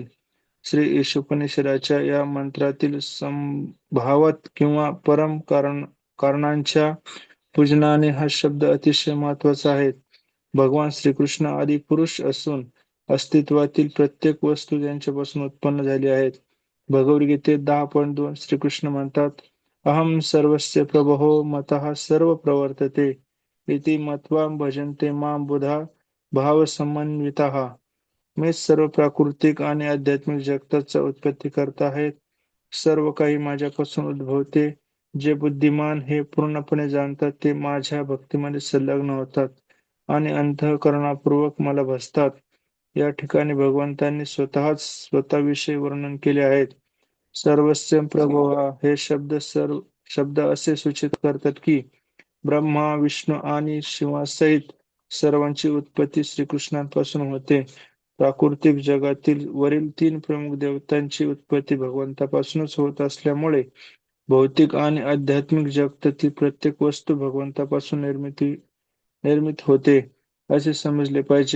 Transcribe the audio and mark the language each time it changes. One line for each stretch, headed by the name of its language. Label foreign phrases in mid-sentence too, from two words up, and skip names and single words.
Marathi: श्री ईशोपनिषदाच्या या मंत्रातील संभावत किंवा परम कारणांच्या पूजनाने हा शब्द अतिशय महत्वाचा आहे. भगवान श्रीकृष्ण आदि पुरुष असून अस्तित्वातील प्रत्येक वस्तू त्यांच्यापासून उत्पन्न झाली आहेत. भगवद्गीतेत 10.2 श्रीकृष्ण म्हणतात,
Sanskrit: अहम सर्वस्य प्रभो मतः सर्व प्रवर्तते इति मत्वा भजन्ते मां बुधा भावसमन्विताः.
Marathi: मीच सर्व प्राकृतिक आणि आध्यात्मिक जगताचा उत्पत्ती करता आहेत. सर्व काही माझ्यापासून उद्भवते. जे बुद्धिमान हे पूर्णपणे जाणतात ते माझ्या भक्तीमध्ये संलग्न होतात आणि अंतःकरणापूर्वक मला भजतात. या ठिकाणी भगवंतांनी स्वतःविषयी वर्णन केले आहेत.
Sanskrit: सर्वस्य प्रभोः
Marathi: हे शब्द असे सूचित करतात की ब्रह्मा, विष्णू आणि शिवासहित सर्वांची उत्पत्ती श्रीकृष्णांपासून होते. प्राकृतिक जगातील वरील 3 प्रमुख देवतांची उत्पत्ती भगवंतापासूनच होत असल्यामुळे भौतिक आणि आध्यात्मिक जगतातील प्रत्येक वस्तू भगवंतापासून निर्मित होते असे समजले पाहिजे.